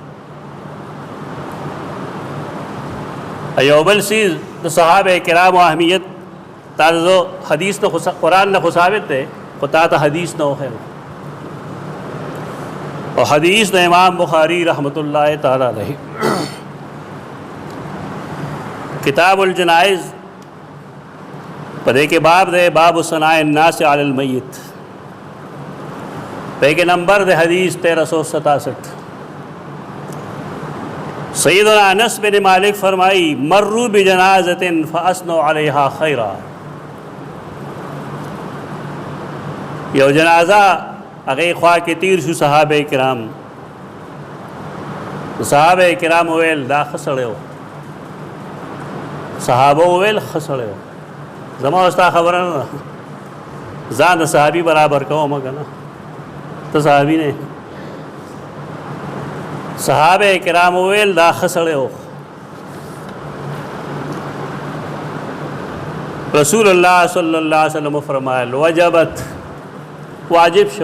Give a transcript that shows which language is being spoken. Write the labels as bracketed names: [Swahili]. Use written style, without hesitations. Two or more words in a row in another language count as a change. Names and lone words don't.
[Pashto] یو بل څیز د صحابه کرامو اهمیت تا زه حدیث نه قرآن نه خو ثابت دی خو تا ته حدیث نه وښیم او حدیث د امام بخاری رحمت الله تعالی علیه کتاب الجنائز پدې کې باب دی باب ثناء الناس علی المیت پدې کې نمبر د حدیث 1367 سیدنا انس بن مالک فرمائی [Arabic] مروا بجنازۃ فاثنوا علیہا خیرا [Pashto] یو جنازہ هغې خوا کې تیر شو صحابه کرام ویل دا ښه سړی و صحابه وویل ښه سړی و زما ستا خبره نه ده ځان د صحابي برابر کوم که نه ته صحابي نه صحابه کرام وویل دا ښه سړی و رسول الله صلی الله علیه وسلم فرمایل وجبت واجب شو.